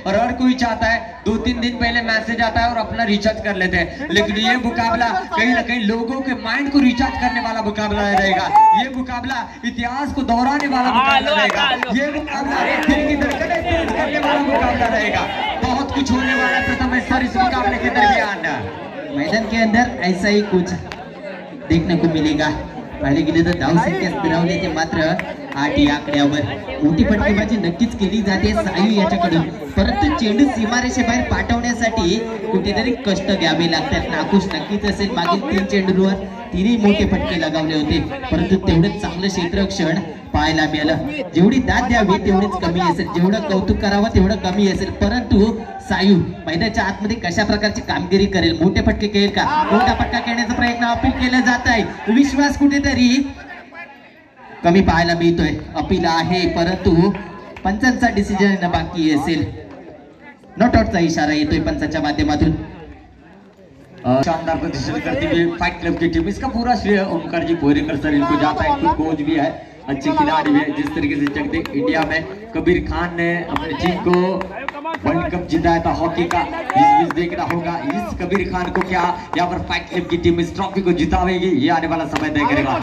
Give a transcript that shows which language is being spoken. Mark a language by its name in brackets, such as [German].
[Hindi] और हर कोई चाहता है 2-3 दिन पहले मैसेज आता है और अपना रिचार्ज कर लेते हैं, लेकिन ये मुकाबला कहीं ना कहीं लोगों के माइंड को रिचार्ज करने वाला मुकाबला रहेगा। ये मुकाबला इतिहास को दोहराने वाला मुकाबला रहेगा, ये मुकाबला दिल की धड़कनें तेज करने वाला मुकाबला रहेगा। बहुत कुछ होने वाला है प्रथमेश सर इस मुकाबले के दरमियान। मैदान के अंदर ऐसा ही कुछ देखने को मिलेगा। [Marathi] पहिले गेले तर धाव संख्या स्थिरावली ते मात्र 8 या आकड्यावर। मोठी फटकेबाजी नक्कीच केली जाते सायू याच्याकडून, परंतु चेंडू सीमारेषेबाहेर पाठवण्यासाठी कुठेतरी कष्ट घ्यावे लागतात। नाखुश नक्कीच असेल, मागील 3 चेंडूंवर 3ही मोठे फटके लगावले होते, परंतु तेवढेच चांगलं क्षेत्ररक्षण पाहायला मिळालं। जेवढी दाद द्यावी तेवढीच कमी असेल, जेवढं कौतुक करावं तेवढं कमी असेल, परंतु सायू मैदानाच्या आतमध्ये कशा प्रकारची कामगिरी करेल, मोठे फटके खेळेल का, मोठा फटका खेळण्याचा प्रयत्न अपील केला जात आहे, विश्वास कुठेतरी कमी पाहायला मिळतोय। अपील आहे परंतु पंचांचा डिसिजन बाकी असेल, नॉट आउटचा इशारा येतोय पंचाच्या माध्यमातून। [Hindi] शानदार प्रदर्शन करती हुई फाइट क्लब की टीम, इसका पूरा श्रेय ओमकार जी बोरेकर सर इनको जाता है, खुद कोच भी है, अच्छे खिलाड़ी भी है। जिस तरीके से चलते इंडिया में कबीर खान ने अपनी टीम को वर्ल्ड कप जिताया था हॉकी का, इस देखना होगा इस कबीर खान को क्या यहाँ पर फाइट क्लब की टीम इस ट्रॉफी को जितावेगी, ये आने वाला समय तय करेगा।